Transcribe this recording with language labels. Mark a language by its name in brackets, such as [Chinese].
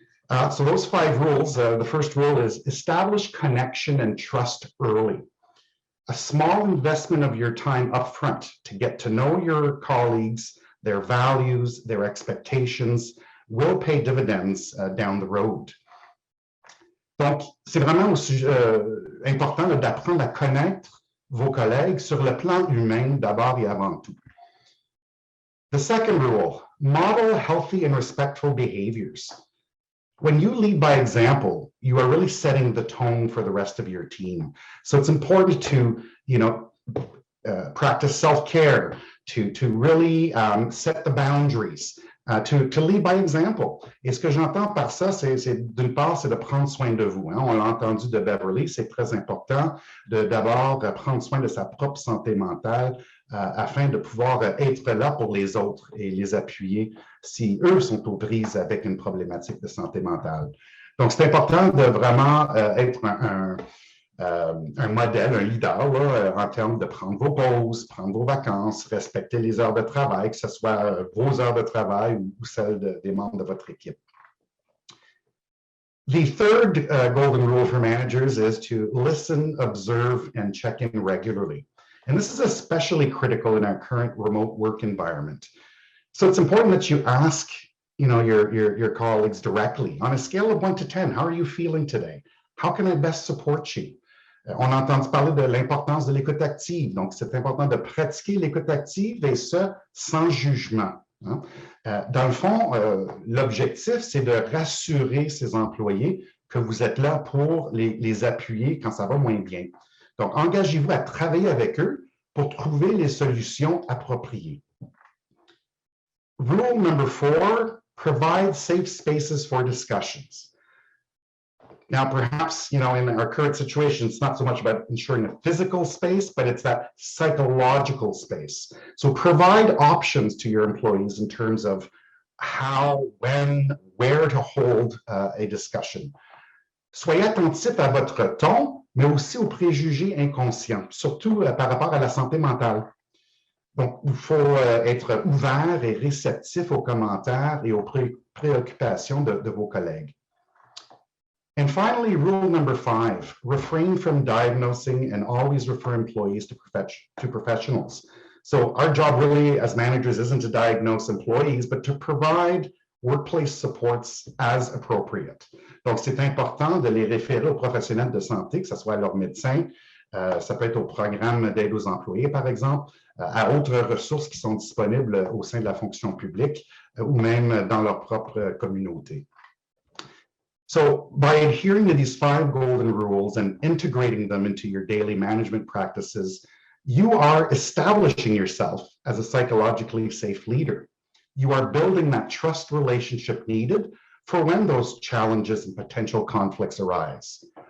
[English] So those 5 rules, the first rule is establish connection and trust early. A small investment of your time upfront to get to know your colleagues, their values, their expectations, will pay dividends down the road. [French] Donc, c'est vraiment aussi important d'apprendre à connaître vos collègues sur le plan humain d'abord et avant tout. [English] The second rule, model healthy and respectful behaviors. When you lead by example, you are really setting the tone for the rest of your team. So it's important to, practice self-care, to really set the boundaries, to lead by example. [French] Et ce que j'entends par ça, c'est d'une part, c'est de prendre soin de vous. On l'a entendu de Beverly, c'est très important de d'abord prendre soin de sa propre santé mentale afin de pouvoir être là pour les autres et les appuyer si eux sont aux prises avec une problématique de santé mentale. Donc, c'est important de vraiment être un modèle, un leader là, en termes de prendre vos pauses, prendre vos vacances, respecter les heures de travail, que ce soit vos heures de travail ou celles des membres de votre équipe. [English] The third golden rule for managers is to listen, observe, and check in regularly. And this is especially critical in our current remote work environment. So it's important that you ask, your colleagues directly. On a scale of 1 to 10, how are you feeling today? How can I best support you? [French] On a entendu parler de l'importance de l'écoute active. Donc, c'est important de pratiquer l'écoute active et ce, sans jugement. Dans le fond, l'objectif, c'est de rassurer ses employés que vous êtes là pour les appuyer quand ça va moins bien. Donc, engagez-vous à travailler avec eux pour trouver les solutions appropriées. [English] Rule number 4, provide safe spaces for discussions. Now, perhaps, in our current situation, it's not so much about ensuring a physical space, but it's that psychological space. So provide options to your employees in terms of how, when, where to hold a discussion. [French] Soyez attentif à votre ton, mais aussi aux préjugés inconscients, surtout par rapport à la santé mentale. Donc, il faut être ouvert et réceptif aux commentaires et aux préoccupations de vos collègues. [English] And finally, rule number 5, refrain from diagnosing and always refer employees to professionals. So our job really as managers isn't to diagnose employees, but to provide workplace supports as appropriate. [French] Donc, c'est important de les référer aux professionnels de santé, que ce soit leur médecin, ça peut être au programme d'aide aux employés, par exemple, à autres ressources qui sont disponibles au sein de la fonction publique ou même dans leur propre communauté. [English] So by adhering to these 5 golden rules and integrating them into your daily management practices, you are establishing yourself as a psychologically safe leader. You are building that trust relationship needed for when those challenges and potential conflicts arise.